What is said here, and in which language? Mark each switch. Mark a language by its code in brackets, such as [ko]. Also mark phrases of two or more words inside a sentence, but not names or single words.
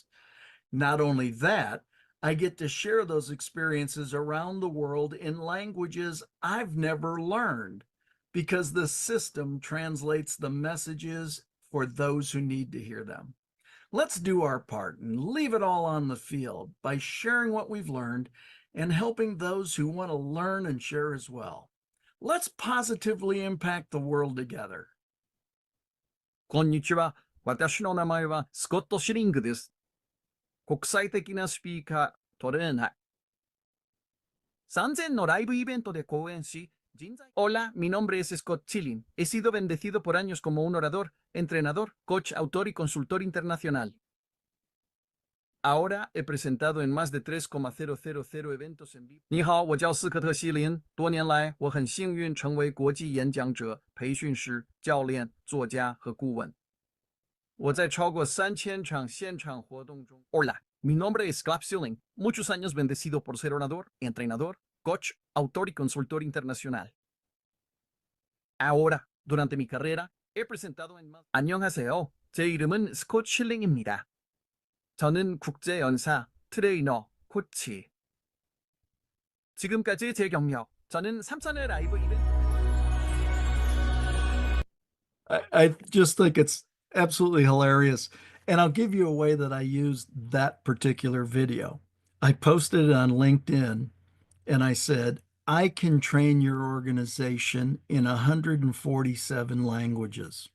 [en] Not only that, I get to share those experiences around the world in languages I've never learned because the system translates the messages for those who need to hear them. Let's do our part and leave it all on the field by sharing what we've learned and helping those who want to learn and share as well. Let's positively impact the world together. [ja] こんにちは。私の名前はスコット・シリングです。国際的なスピーカー、トレーナー。3000のライブイベントで講演し、 [es] Hola, mi nombre es Scott Schilling. He sido bendecido por años como un orador, entrenador, coach, autor y consultor internacional. Ahora he presentado en más de 3,000 eventos en vivo. [zh] 你好，我叫斯科特·希林。多年来，我很幸运成为国际演讲者、培训师、教练、作家和顾问。我在超过3000场现场活动中。 [es] Hola, mi nombre es Scott Schilling. Muchos años bendecido por ser orador, entrenador, coach, autor y consultor internacional. Ahora, durante mi carrera, he presentado en más. [ko] 안녕하세요. 제 이름은 스콧 쉴링입니다. 저는 국제 연사, 트레이너, 코치. 지금까지 제 경력, 저는 3선의 라이브 이벤트. [en] I just think it's absolutely hilarious. And I'll give you a way that I used that particular video. I posted it on LinkedIn and I said, I can train your organization in 147 languages.